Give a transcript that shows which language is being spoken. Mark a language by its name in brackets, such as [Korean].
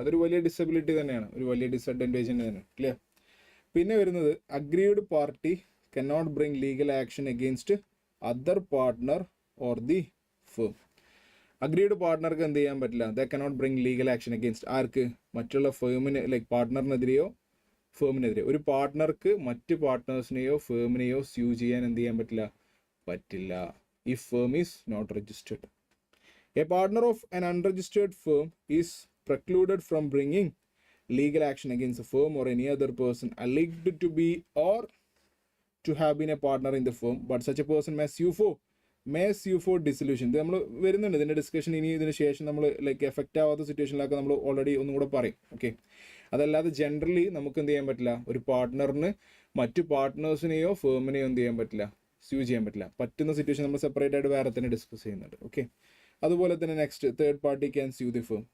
[Malayalam] അതൊരു വലിയ ഡിസബിലിറ്റി തന്നെയാണ്, ഒരു വലിയ ഡിസഡ്വാൻറ്റേജ് തന്നെയാണ്. [English] Clear? [Malayalam] പിന്നെ വരുന്നത് [English] Agreed party cannot bring legal action against other partner or the firm. [Malayalam] Agreed പാർട്ട്ണർക്ക് എന്ത് ചെയ്യാൻ പറ്റില്ല, [English] they cannot bring legal action against [Malayalam] ആർക്ക്, മറ്റുള്ള ഫേമിന് ലൈക്ക് പാർട്ട്ണറിനെതിരെയോ ഫേമിനെതിരെ. ഒരു പാർട്ട്ണർക്ക് മറ്റ് പാർട്ട്നേഴ്സിനെയോ ഫേമിനെയോ സ്യൂ ചെയ്യാൻ എന്ത് ചെയ്യാൻ പറ്റില്ല. [English] If firm is not registered. A partner of an unregistered firm is precluded from bringing legal action against the firm or any other person alleged to be or to have been a partner in the firm, but such a person may sue for dissolution. [Malayalam] ഇത് നമ്മൾ വരുന്നുണ്ട് ഇതിൻ്റെ discussion. ഇനി ഇതിന് ശേഷം നമ്മൾ like effect ആവാത്ത സിറ്റുവേഷനിലൊക്കെ നമ്മൾ ഓൾറെഡി ഒന്നും കൂടെ പറയും. ഓക്കെ, അതല്ലാതെ ജനറലി നമുക്ക് എന്ത് ചെയ്യാൻ പറ്റില്ല, ഒരു പാർട്ട്ണറിന് മറ്റു പാർട്ട്നേഴ്സിനെയോ ഫേമിനെയോ എന്ത് ചെയ്യാൻ പറ്റില്ല, സ്യൂ ചെയ്യാൻ പറ്റില്ല. പറ്റുന്ന സിറ്റുവേഷൻ നമ്മൾ സെപ്പറേറ്റ് ആയിട്ട് വേറെ തന്നെ ഡിസ്കസ് ചെയ്യുന്നുണ്ട്. ഓക്കെ, അതുപോലെ തന്നെ next, [English] Third party can sue the firm.